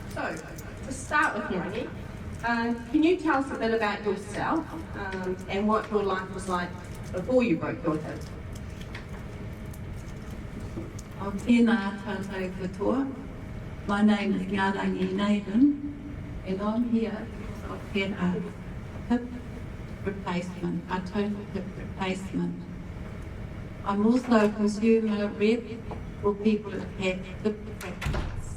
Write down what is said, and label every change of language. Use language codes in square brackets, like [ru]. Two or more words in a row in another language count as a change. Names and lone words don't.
[en] So, to start with, Ngarangi, can you tell us a bit about yourself and what your life was like before you broke your hip? [mi] Tēnā tātou katoa. [en] My name is Ngarangi Naden, and I'm here because I've had a hip replacement, a total hip replacement. I'm also a consumer rep for people who have had hip fractures.